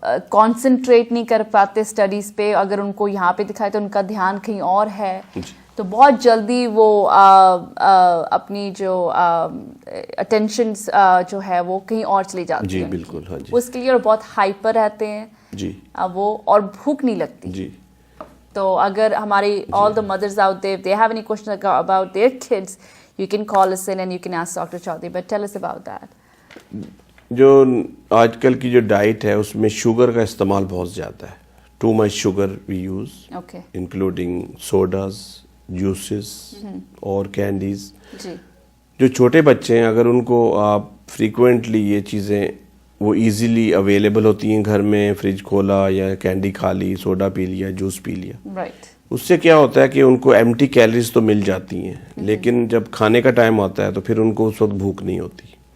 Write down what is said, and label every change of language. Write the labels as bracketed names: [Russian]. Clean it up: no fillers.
[Urdu] Concentrate نہیں کر پاتے اسٹڈیز پہ. اگر ان کو یہاں پہ دکھائے تو ان کا دھیان کہیں اور ہے. تو بہت جلدی وہ اپنی جو اٹینشن جو ہے وہ کہیں اور چلی جاتی ہے. جی بالکل. ہاں جی. اس کے لیے اور بہت ہائپر رہتے ہیں جی وہ, اور بھوک نہیں لگتی. جی. تو اگر ہماری [English] all the mothers out there, if they have any questions about their kids, you can call us in and you can ask Dr. Chaudhary. But tell us about that. [Urdu] جو آج کل کی جو ڈائٹ ہے اس میں شوگر کا استعمال بہت زیادہ ہے. [English] Too much sugar we use, including sodas, juices اور candies. [Urdu] جو چھوٹے بچے ہیں اگر ان کو آپ فریکوینٹلی یہ چیزیں وہ ایزیلی اویلیبل ہوتی ہیں گھر میں, فریج کھولا یا کینڈی کھا لی, سوڈا پی لیا, جوس پی لیا, اس سے کیا ہوتا ہے کہ ان کو ایمٹی کیلریز تو مل جاتی ہیں لیکن جب کھانے کا ٹائم آتا ہے تو پھر ان کو اس وقت بھوک نہیں ہوتی.